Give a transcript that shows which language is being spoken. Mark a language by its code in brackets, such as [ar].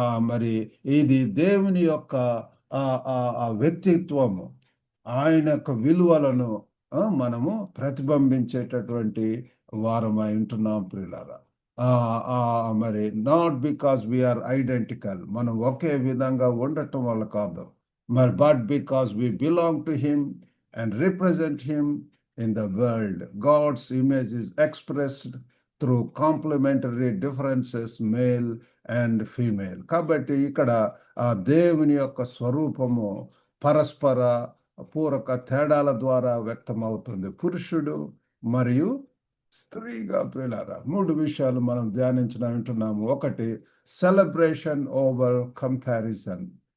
[te] మరి ఇది దేవుని యొక్క వ్యక్తిత్వము, ఆయన యొక్క విలువలను మనము ప్రతిబింబించేటటువంటి వారమై ఉంటున్నాం ప్రియులారా. [en] మరి not because we are identical, [te] మనం ఒకే విధంగా ఉండటం వల్ల కాదు, మరి [en] But because we belong to him and represent him in the world. God's image is expressed through complementary differences, male and female. [te] కాబట్టి ఇక్కడ దేవుని యొక్క స్వరూపము పరస్పర పూరక తేడాల ద్వారా వ్యక్తమవుతుంది, పురుషుడు మరియు స్త్రీగా. ప్రియులారా, 3 విషయాలు మనం ధ్యానించిన వింటున్నాము. ఒకటి, [en] Celebration over comparison.